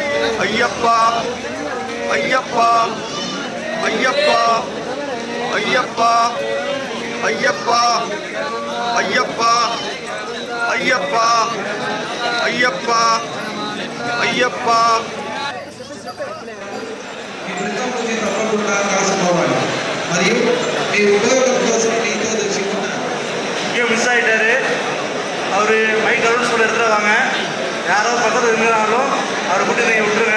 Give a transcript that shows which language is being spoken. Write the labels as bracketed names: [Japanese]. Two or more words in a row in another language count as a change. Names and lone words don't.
[Malayalam] അയ്യപ്പ അയ്യപ്പ അയ്യപ്പ അയ്യപ്പ അയ്യപ്പ അയ്യപ്പ അയ്യപ്പ അയ്യപ്പ അയ്യപ്പ. [Tamil] இங்கே மிஸ் ஆகிட்டாரு. அவர் [English] mic announce [Tamil] பண்ண எடுத்துகிட்டு வாங்க. யாரோ பக்கத்தில் இருந்தாலும் அவரை கூட்டி நீங்கள் விட்டுருங்க.